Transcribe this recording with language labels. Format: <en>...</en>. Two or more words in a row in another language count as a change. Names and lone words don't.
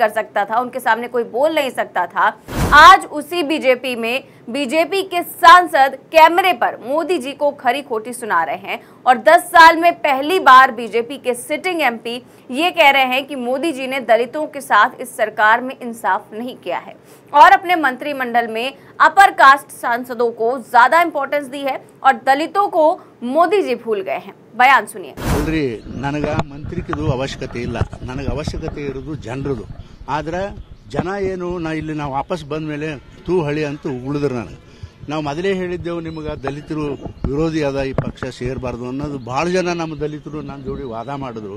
<hi>कर सकता था, उनके सामने कोई बोल नहीं सकता था, आज उसी बीजेपी में बीजेपी के सांसद कैमरे पर मोदी जी को खरी खोटी सुना रहे हैं और 10 साल में पहली बार बीजेपी के</hi> <en>sitting MP</en> <hi>ये कह रहे हैं कि मोदी जी ने दलितों के साथ इस सरकार में इंसाफ नहीं किया है और अपने मंत्रिमंडल में</hi> <en>upper caste</en> <hi>सांसदों को ज्यादा इंपॉर्टेंस दी है और दलितों को मोदी जी भूल गए हैं। बयान सुनिए।</hi> <kn>ನನಗೆ ಮಂತ್ರಿಕಿದು ಅವಶ್ಯಕತೆ ಇಲ್ಲ, ನನಗೆ ಅವಶ್ಯಕತೆ ಇರೋದು ಜನರದು। ಆದ್ರೆ ಜನ ಏನು ಇಲ್ಲಿ ನಾವು ವಾಪಸ್ ಬಂದ ಮೇಲೆ ತೂ ಹಳಿ ಅಂತ ಉಳಿದ್ರು ನನಗೆ। ನಾವು ಮೊದಲೇ ಹೇಳಿದ್ದೆವು ನಿಮಗೆ ದಲಿತರು ವಿರೋಧಿ ಅದ, ಈ ಪಕ್ಷ ಸೇರಬಾರ್ದು ಅನ್ನೋದು ಬಹಳ ಜನ ನಮ್ಮ ದಲಿತರು ನನ್ನ ಜೋಡಿ ವಾದ ಮಾಡಿದ್ರು।</kn>